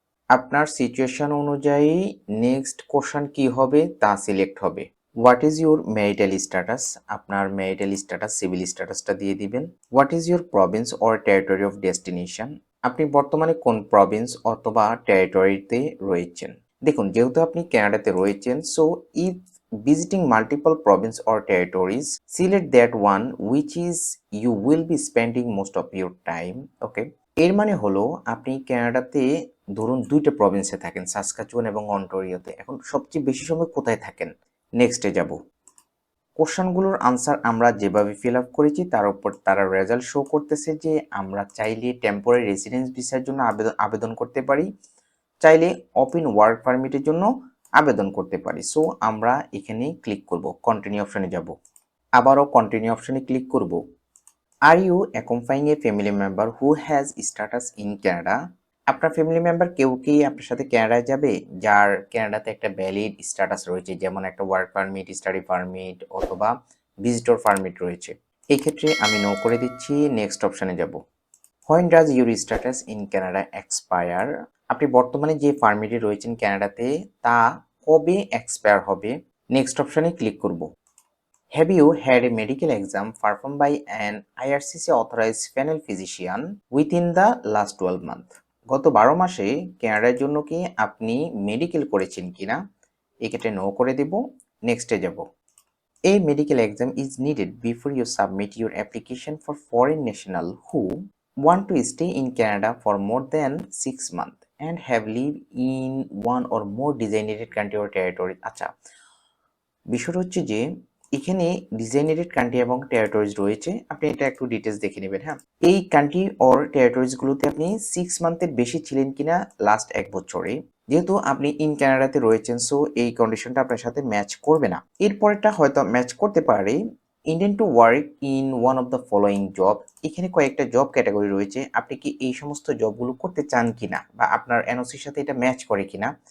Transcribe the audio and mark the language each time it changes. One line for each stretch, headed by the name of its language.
Bangla: আপনার সিচুয়েশন অনুযায়ী next question কি হবে তা সিলেক্ট হবে।
English: what is your marital status,
Bangla: আপনার ম্যারিটাল স্ট্যাটাস সিভিল স্ট্যাটাসটা দিয়ে দিবেন।
English: what is your province or territory of destination,
Bangla: আপনি বর্তমানে কোন প্রভিন্স অথবা টেরিটরিতে রয়েছেন। দেখুন যেহেতু আপনি কানাডাতে রয়েছেন,
English: So if visiting multiple province or territories, select that one which is you will be spending most of your time.
Bangla: Okay, এর মানে হলো আপনি কানাডাতে ধরুন 2টা প্রভিন্সে থাকেন, সাসকাচুয়ান এবং অন্টারিওতে, এখন সবচেয়ে বেশি সময় কোথায় থাকেন? নেক্সটে যাব। কোশ্চেনগুলোর আনসার আমরা যেভাবে ফিল আপ করেছি তার উপর তারা রেজাল্ট শো করতেছে যে আমরা চাইলে টেম্পোরারি রেসিডেন্স ভিসার জন্য আবেদন করতে পারি, চাইলে ওপেন ওয়ার্ক পারমিটের জন্য আবেদন করতে পারি। সো আমরা এখানে ক্লিক করব, কন্টিনিউ অপশনে যাব, আবারও কন্টিনিউ অপশনে ক্লিক করব।
English: are you accompanying a family member who has status in Canada,
Bangla: আপনার ফ্যামিলি মেম্বার কেউ কি আপনার সাথে কানাডায় যাবে যার কানাডাতে একটা ভ্যালিড স্ট্যাটাস রয়েছে, যেমন একটা ওয়ার্ক পারমিট, স্টাডি পারমিট অথবা ভিজিটর পারমিট রয়েছে। এই ক্ষেত্রে আমি নো করে দিচ্ছি, নেক্সট অপশনে যাব।
English: when does your status in Canada expire,
Bangla: আপনি বর্তমানে যে পারমিটে রয়েছেন কানাডাতে তা কবে এক্সপায়ার হবে? নেক্সট অপশনে ক্লিক করব।
English: Have you had a medical exam performed by an IRCC authorized panel physician within the last 12 months?
Bangla: গত 12 মাসে কানাডার জন্য কি আপনি মেডিকেল করেছেন কিনা? এক্ষেত্রে নো করে দেব, নেক্সটে যাব।
English: A medical exam is needed before you submit your application for foreign national who want to stay in Canada for more than 6 months and have lived in one or more designated country or territory.
Bangla: আচ্ছা, বিষয়টা হচ্ছে যে এখানে designated country এবং territories রয়েছে, আপনি এটা একটু ডিটেলস দেখে নেবেন। হ্যাঁ, এই কান্ট্রি অর টেরিটরিজ গুলোতে আপনি 6 মান্থের বেশি ছিলেন কিনা লাস্ট 1 বছরে। যেহেতু আপনি ইন কানাডাতে রয়েছেন, সো এই কন্ডিশনটা আপনার সাথে ম্যাচ করবে না। এরপরটা হয়তো ম্যাচ করতে পারে।
English: intend to work in one of the following job,
Bangla: এখানে কয়েকটা জব ক্যাটাগরি রয়েছে, আপনি কি এই সমস্ত জবগুলো করতে চান কিনা বা আপনার এনওসির সাথে এটা ম্যাচ করে কিনা।